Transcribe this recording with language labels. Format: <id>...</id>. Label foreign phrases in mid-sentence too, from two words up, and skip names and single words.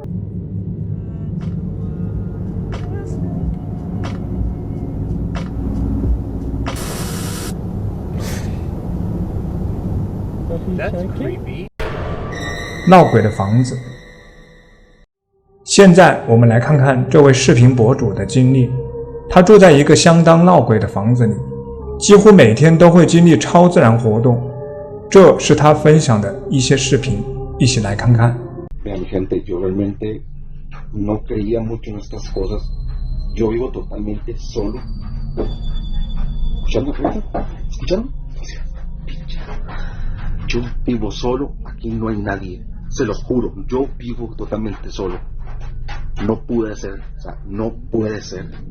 <zh>闹鬼的房子。现在我们来看看这位视频博主的经历。他住在一个相当闹鬼的房子里，几乎每天都会经历超自然活动。这是他分享的一些视频，一起来看看。</zh> <es>Vean, gente, yo realmente no creía mucho en estas cosas. Yo vivo totalmente solo. ¿Escucharon? ¿Escucharon? Yo vivo solo, aquí no hay nadie. Se los juro, yo vivo totalmente solo. No puede ser, o sea, no puede ser.</es>